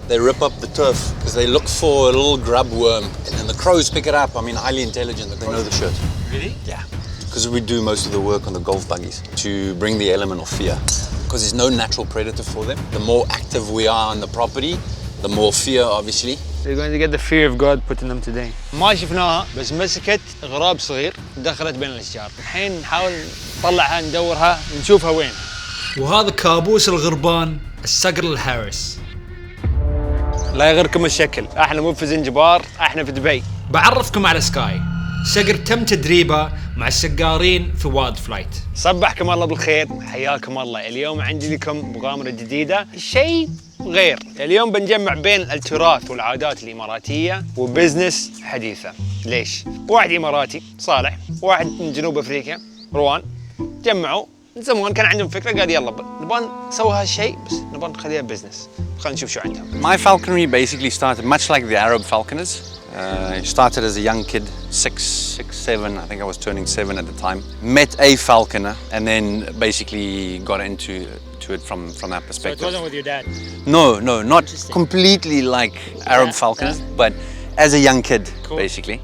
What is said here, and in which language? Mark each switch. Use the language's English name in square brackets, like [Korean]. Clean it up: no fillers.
[English] They rip up the turf because they look for a little grub worm, and then the crows pick it up. I mean, highly intelligent. They know the shit. Really? Yeah. Because we do most of the work on the golf buggies to bring the element of fear. Because there's no natural predator for them. The more active we are on the property, the more fear, obviously. They're going to get the fear of God put in them today. [Arabic] ما شفناها بس مسكت غراب صغير دخلت بين الأشجار. الحين نحاول نطلعها ندورها نشوفها وين. وهذا كابوس الغربان الصقر الحارس. لا يغركم الشكل، احنا مو في زنجبار، احنا في دبي. بعرفكم على سكاي، صقر تم تدريبه مع السقارين في وايلد فلايت. صبحكم الله بالخير، حياكم الله. اليوم عندي لكم مغامرة جديدة، شيء غير. اليوم بنجمع بين التراث والعادات الإماراتية وبزنس حديثة. ليش؟ واحد إماراتي صالح، واحد من جنوب أفريقيا روان، جمعوا زمان كان عندهم فكرة قال يلا نبغى نسوي هالشيء بس نبغى نخليها بزنس. خلينا نشوف شو عندهم. [English] My falconry basically started much like the Arab falconers. I started as a young kid, 7. I think I was turning 7 at the time. Met a falconer and then basically got into it from that perspective. So it wasn't with your dad? No, not completely like Arab falconers, but as a young kid, basically.